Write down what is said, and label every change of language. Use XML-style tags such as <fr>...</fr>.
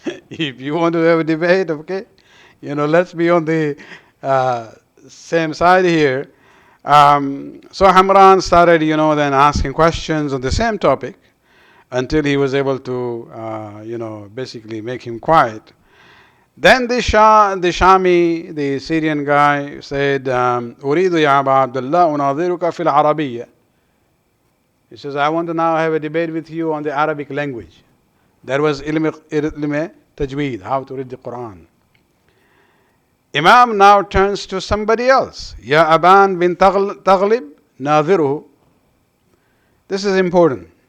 <en>If you want to have a debate, okay, let's be on the same side here. So Hamran started, then asking questions on the same topic until he was able to, basically make him quiet. Then the Shami, the Syrian guy, said,</en> <ar>أريد يا أبا عبد الله أناظرك في العربية.</ar> <en>He says, I want to now have a debate with you on the Arabic language. That was ilm tajweed, how to read the Quran. Imam now turns to somebody else.</en> <ar>Ya Aban bin Taqlid Nadhiruhu.</ar> <en>This is important.</en>